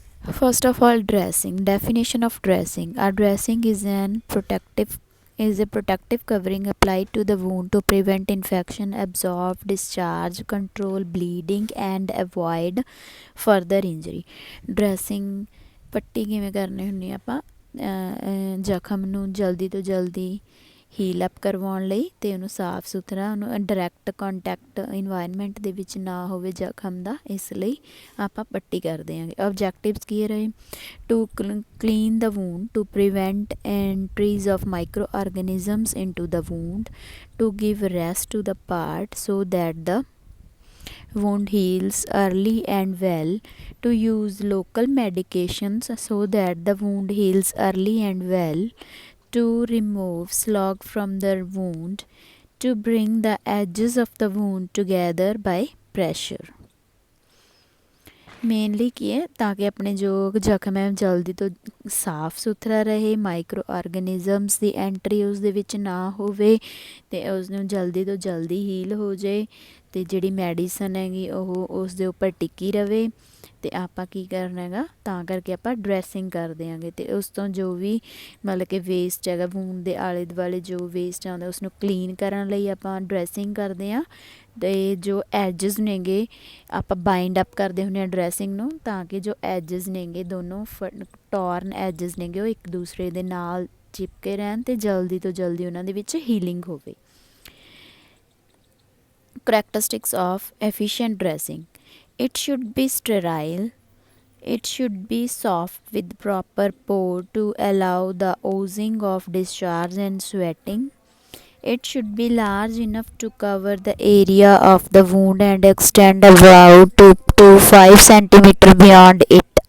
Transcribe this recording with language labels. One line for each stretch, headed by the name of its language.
English: First of all, dressing. Definition of dressing. A dressing is a protective covering applied to the wound to prevent infection, absorb, discharge, control bleeding and avoid further injury.
Punjabi: Dressing ਪੱਟੀ ਕਿਵੇਂ ਕਰਨੀ ਹੁੰਦੀ ਆਪਾਂ ਜ਼ਖਮ ਨੂੰ ਜਲਦੀ ਤੋਂ ਜਲਦੀ heel up ਕਰਵਾਉਣ ਲਈ ਅਤੇ ਉਹਨੂੰ ਸਾਫ਼ ਸੁਥਰਾ ਉਹਨੂੰ ਡਾਇਰੈਕਟ ਕੰਟੈਕਟ ਇਨਵਾਇਰਮੈਂਟ ਦੇ ਵਿੱਚ ਨਾ ਹੋਵੇ ਜ਼ਖਮ ਦਾ, ਇਸ ਲਈ ਆਪਾਂ ਪੱਟੀ ਕਰਦੇ ਹਾਂਗੇ। ਆਬਜੈਕਟਿਵਸ ਕੀ ਰਹੇ?
English: To clean the wound, to prevent entries of microorganisms into the wound, to give rest to the part so that the wound heals early and well, to use local medications so that the wound heals early and well, to remove slag from the wound, to bring the edges of the wound together by pressure.
Punjabi: Mainly ਕੀ ਹੈ ਤਾਂ ਕਿ ਆਪਣੇ ਜੋ ਜ਼ਖਮ ਹੈ ਜਲਦੀ ਤੋਂ ਸਾਫ਼ ਸੁਥਰਾ ਰਹੇ, ਮਾਈਕਰੋ ਆਰਗੈਨਿਜ਼ਮਸ ਦੀ ਐਂਟਰੀ ਉਸ ਦੇ ਵਿੱਚ ਨਾ ਹੋਵੇ ਅਤੇ ਉਸਨੂੰ ਜਲਦੀ ਤੋਂ ਜਲਦੀ ਹੀਲ ਹੋ ਜਾਏ ਅਤੇ ਜਿਹੜੀ ਮੈਡੀਸਨ ਹੈਗੀ ਉਹ ਉਸ ਦੇ ਉੱਪਰ ਟਿੱਕੀ ਰਵੇ। ਅਤੇ ਆਪਾਂ ਕੀ ਕਰਨਾ ਹੈਗਾ ਤਾਂ ਕਰਕੇ ਆਪਾਂ ਡਰੈਸਿੰਗ ਕਰਦੇ ਆਂਗੇ ਅਤੇ ਉਸ ਤੋਂ ਜੋ ਵੀ ਮਤਲਬ ਕਿ ਵੇਸਟ ਹੈਗਾ ਵੂੰਡ ਦੇ ਆਲੇ ਦੁਆਲੇ ਜੋ ਵੇਸਟ ਆਉਂਦਾ ਉਸਨੂੰ ਕਲੀਨ ਕਰਨ ਲਈ ਆਪਾਂ ਡਰੈਸਿੰਗ ਕਰਦੇ ਹਾਂ। ਅਤੇ ਜੋ ਐਜਸ ਨੇਗੇ ਆਪਾਂ ਬਾਈਂਡ ਅਪ ਕਰਦੇ ਹੁੰਦੇ ਹਾਂ ਡਰੈਸਿੰਗ ਨੂੰ ਤਾਂ ਕਿ ਜੋ ਐਜਸ ਨੇਗੇ ਦੋਨੋਂ ਟੋਰਨ ਐਜਸ ਨੇਗੇ ਉਹ ਇੱਕ ਦੂਸਰੇ ਦੇ ਨਾਲ ਚਿਪਕੇ ਰਹਿਣ ਅਤੇ ਜਲਦੀ ਤੋਂ ਜਲਦੀ ਉਹਨਾਂ ਦੇ ਵਿੱਚ ਹੀਲਿੰਗ ਹੋਵੇ।
English: Characteristics of efficient dressing. It should be sterile. It should be soft with proper pore to allow the oozing of discharge and sweating. It should be large enough to cover the area of the wound and extend about 2 to 5 centimeter beyond it.